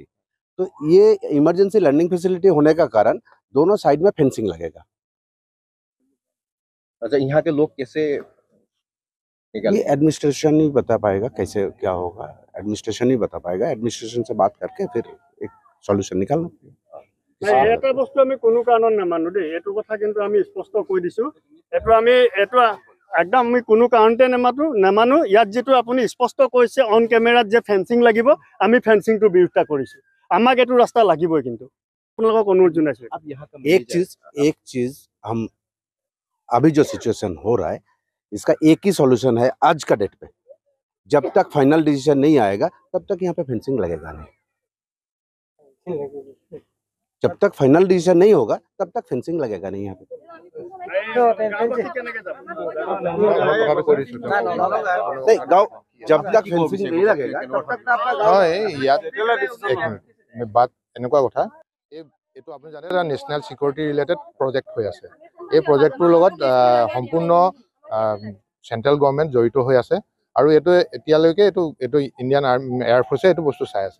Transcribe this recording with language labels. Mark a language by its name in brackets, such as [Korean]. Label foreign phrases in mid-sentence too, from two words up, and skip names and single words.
[Hindi] तो ये [English] emergency learning facility [Hindi] होने का कारण दोनों साइड में फेंसिंग लगेगा। अच्छा, यहाँ के लोग कैसे ये एडमिनिस्ट्रेशन ही बता पाएगा कैसे क्या होगा, एडमिनिस्ट्रेशन ही बता पाएगा। एडमिनिस्ट्रेशन से बात करके फिर एक सॉल्यूशन निकालना पड़ेगा। [Assamese] এটা বস্তু আমি কোনো কাৰণত নামানো দেই, এইটো কথা কিন্তু আমি স্পষ্ট কৈ দিছো। এইটো একদম আমি কোনো কাৰণতে নামানো। ইয়াত যেটো আপুনি স্পষ্ট কৈছে [English] on camera [Assamese] যে ফেন্সিং লাগিব, আমি ফেন্সিংটো বিৰোধিতা কৰিছো। আমাক এইটো ৰাস্তা লাগিবই, কিন্তু আপোনালোকক অনুৰোধ জনাইছো। [Hindi] एक चीज हम अभी जो सिचुएशन हो रहा है इसका एक ही सॉल्यूशन है आज का डेट पे। जब तक [English] final decision [Hindi] नहीं आएगा तब तक यहाँ पे फेंसिंग लगेगा नहीं। जब तक [English] final decision [Hindi] नहीं होगा तब तक फेंसिंग लगेगा नहीं यहाँ पे। नहीं गाँव जब तक फेंसिंग नहीं लगेगा तब तक [Assamese] বাট এনেকুৱা কথা এইটো আপুনি জানে এটা [English] national security related project [Assamese] হৈ আছে। এই প্ৰজেক্টটোৰ লগত সম্পূৰ্ণ [English] central government [Assamese] জড়িত হৈ আছে আৰু এইটো এতিয়ালৈকে এইটো ইণ্ডিয়ান এয়াৰফৰ্চে এইটো বস্তু চাই আছে।